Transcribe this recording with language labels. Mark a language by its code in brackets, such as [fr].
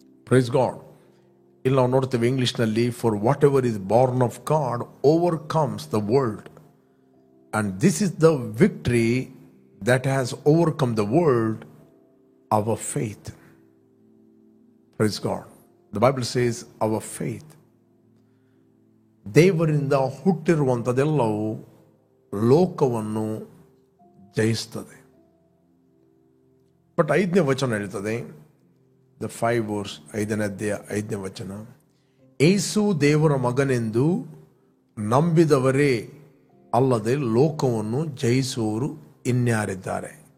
[kn] Praise God. ಇಲ್ಲಿ ನಾವು ನೋಡ್ತೇವೆ ಇಂಗ್ಲಿಷ್ನಲ್ಲಿ, [en] For whatever is born of God overcomes the world, and this is the victory that has overcome the world, our faith. Praise God. The Bible says our faith. [kn] ದೇವರಿಂದ ಹುಟ್ಟಿರುವಂಥದ್ದೆಲ್ಲವೂ ಲೋಕವನ್ನು ಜಯಿಸ್ತದೆ. But 5ನೇ ವಚನ ಹೇಳ್ತದೆ, the 5 verse 5ನೇ ಅಧ್ಯಾಯ 5ನೇ ವಚನ, ಯೇಸು ದೇವರ ಮಗನೆಂದು ನಂಬಿದವರೇ ಅಲ್ಲದೆ ಲೋಕವನ್ನು ಜಯಿಸುವವರು ಇನ್ಯಾರಿದ್ದಾರೆ?